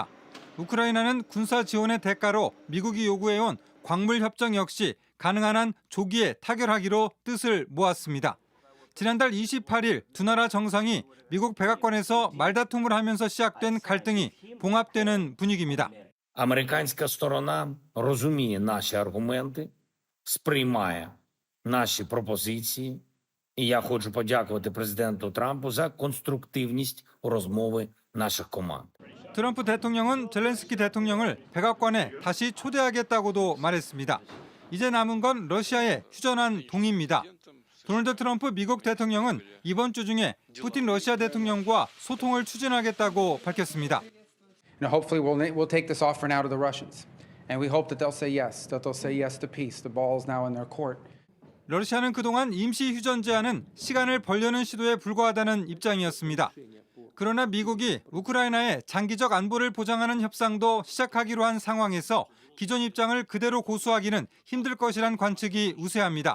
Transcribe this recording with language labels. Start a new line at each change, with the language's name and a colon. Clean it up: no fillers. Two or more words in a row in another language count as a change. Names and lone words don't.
Korean: 우크라이나는 군사 지원의 대가로 미국이 요구해온 광물 협정 역시 가능한 한 조기에 타결하기로 뜻을 모았습니다. 지난달 28일 두 나라 정상이 미국 백악관에서 말다툼을 하면서 시작된 갈등이 봉합되는 분위기입니다.
Ukrainian: Американська сторона розуміє наші аргументи, сприймає наші пропозиції. І я хочу подякувати президенту Трампу за конструктивність у розмови наших команд.
Korean: 트럼프 대통령은 젤렌스키 대통령을 백악관에 다시 초대하겠다고도 말했습니다. 이제 남은 건 러시아의 휴전안 동의입니다. 도널드 트럼프 미국 대통령은 이번 주 중에 푸틴 러시아 대통령과 소통을 추진하겠다고 밝혔습니다.
English: Hopefully we'll take this offer now to the Russians. And we hope that they'll say yes to peace. The ball is now in their court.
Korean: 러시아는 그동안 임시 휴전 제안은 시간을 벌려는 시도에 불과하다는 입장이었습니다. 그러나 미국이 우크라이나의 장기적 안보를 보장하는 협상도 시작하기로 한 상황에서 기존 입장을 그대로 고수하기는 힘들 것이란 관측이 우세합니다.